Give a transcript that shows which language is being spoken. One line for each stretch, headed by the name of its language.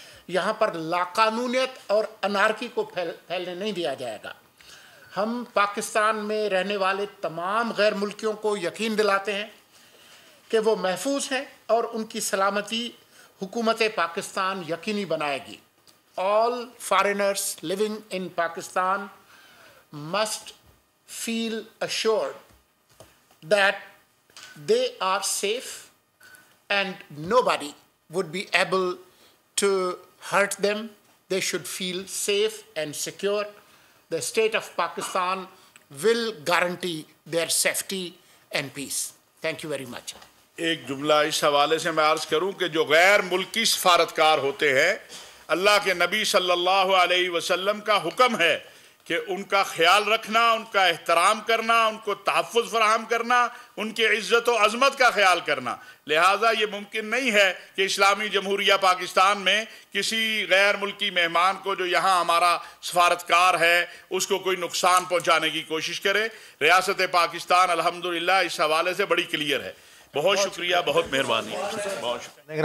Urdu: یہاں پر لاقانونیت اور انارکی کو پھیلنے نہیں دیا جائے گا. ہم پاکستان میں رہنے والے تمام غیر ملکیوں کو یقین دلاتے ہیں کہ وہ محفوظ ہیں اور ان کی سلامتی حکومت پاکستان یقینی بنائے گی.
English: All foreigners living in Pakistan must feel assured that they are safe and nobody would be able to hurt them. They should feel safe and secure. The state of Pakistan will guarantee their safety and peace. Thank you very much.
Urdu: ایک جملہ اس حوالے سے میں عرض کروں کہ جو غیر ملکی سفارتکار ہوتے ہیں اللہ کے نبی صلی اللہ علیہ وسلم کا حکم ہے کہ ان کا خیال رکھنا، ان کا احترام کرنا، ان کو تحفظ فراہم کرنا، ان کی عزت و عظمت کا خیال کرنا۔ لہٰذا یہ ممکن نہیں ہے کہ اسلامی جمہوریہ پاکستان میں کسی غیر ملکی مہمان کو جو یہاں ہمارا سفارتکار ہے اس کو کوئی نقصان پہنچانے کی کوشش کرے۔ ریاست پاکستان الحمدللہ اس حوالے سے بڑی کلیئر ہے۔ بہت شکریہ، بہت مہربانی، بہت شکریہ۔